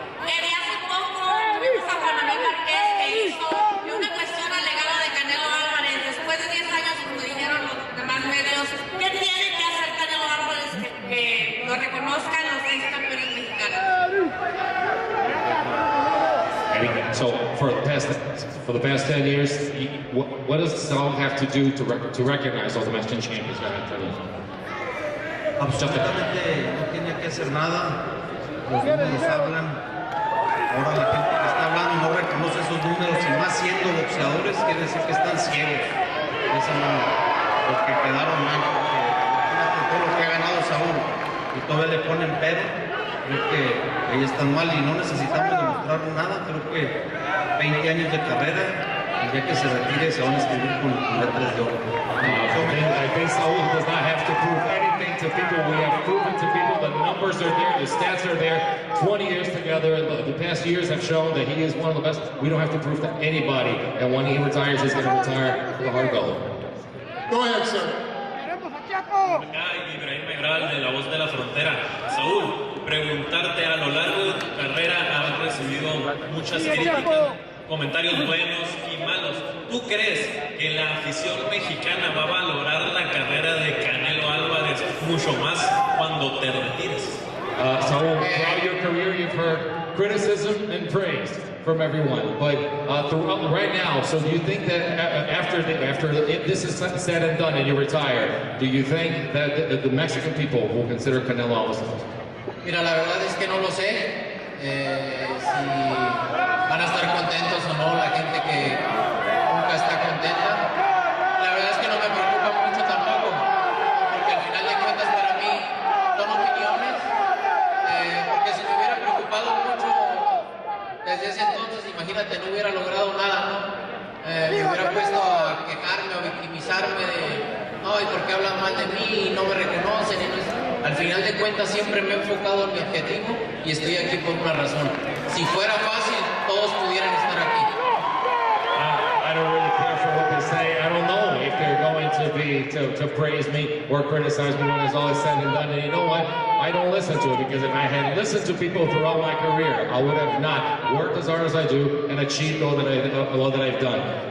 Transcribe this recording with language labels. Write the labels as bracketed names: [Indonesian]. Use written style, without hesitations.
[Spanish] Hace poco tuvimos a Juan Manuel Márquez que hizo una cuestión al legado de Canelo Álvarez. Después de 10 años, como dijeron los demás medios, ¿qué tiene que hacer Canelo Álvarez que lo reconozcan los 6 campeones mexicanos? [English] So for the past 10 years, what does Sal have to do to recognize all the Mexican champions? [Spanish] Absolutamente no tiene que hacer nada. Los números hablan. Ahora la gente que está hablando no reconoce esos números y más siendo boxeadores quiere decir que están ciegos. Eso no, porque quedaron mal. Porque imagínate todo lo que ha ganado Saúl y todavía le ponen pero. Creo que ellos están mal y no necesitamos demostrar nada. Creo que 20 años de carrera y ya que se retire se van a escribir con letras de oro. [English] I think Saul does not have to prove anything to people. We have proven to people the numbers are there, the stats are there. 20 years together, and the past years have shown that he is one of the best. We don't have to prove to anybody. And when he retires, he's going to retire with a hard goal. Go ahead, sir. [Spanish] Acá Ibrahim Megral de La Voz de la Frontera. Saúl, preguntarte, a lo largo de tu carrera has recibido muchas críticas, comentarios buenos y malos. ¿Tú crees que la afición mexicana va a valorar la carrera de Canelo Álvarez mucho más cuando te retires? [English] Saul, throughout your career, you've heard criticism and praise from everyone, but throughout right now, so do you think that after this is said and done and you retire, do you think that the Mexican people will consider Canelo Álvarez? [Spanish] Mira, la verdad es que no lo sé. Si van a estar contentos o no la gente que nunca está contenta. La verdad es que no me preocupa mucho tampoco, porque al final de cuentas para mí son opiniones, porque si me hubiera preocupado mucho desde ese entonces, imagínate, no hubiera logrado nada, ¿no? Me hubiera puesto a quejarme o victimizarme de, no, ¿y por qué hablan mal de mí y no me reconocen? Y no es... Al final de cuentas siempre me he enfocado en mi objetivo y estoy aquí por una razón. Si fuera fácil, todos pudieran estar aquí. [English] I don't really care for what they say. I don't know if they're going to praise me or criticize me when it's all said and done. And you know what? I don't listen to it, because if I had listened to people throughout my career, I would have not worked as hard as I do and achieved all that I've done.